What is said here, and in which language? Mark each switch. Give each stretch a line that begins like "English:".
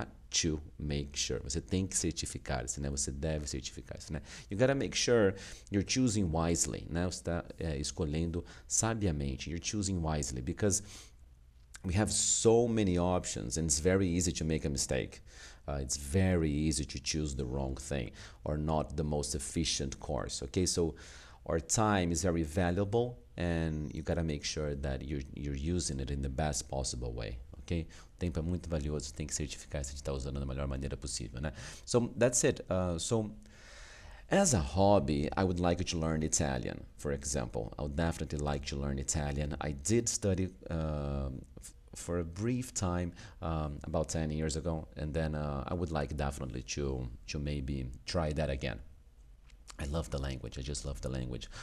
Portuguese: Você tem que certificar-se, né? Você deve certificar-se, né?
English: You gotta make sure you're choosing wisely, né?
Portuguese: Você está escolhendo sabiamente.
English: You're choosing wisely because we have so many options, and it's very easy to make a mistake. It's very easy to choose the wrong thing or not the most efficient course. Okay, so our time is very valuable, and you gotta make sure that you're using it in the best possible way.
Portuguese: Okay, o tempo é muito valioso, tem que certificar se está usando da melhor maneira possível, né?
English: So that's it. As a hobby, I would like to learn Italian, for example. I would definitely like to learn Italian. I did study for a brief time about 10 years ago, and then I would like definitely to maybe try that again. I love the language. I just love the language.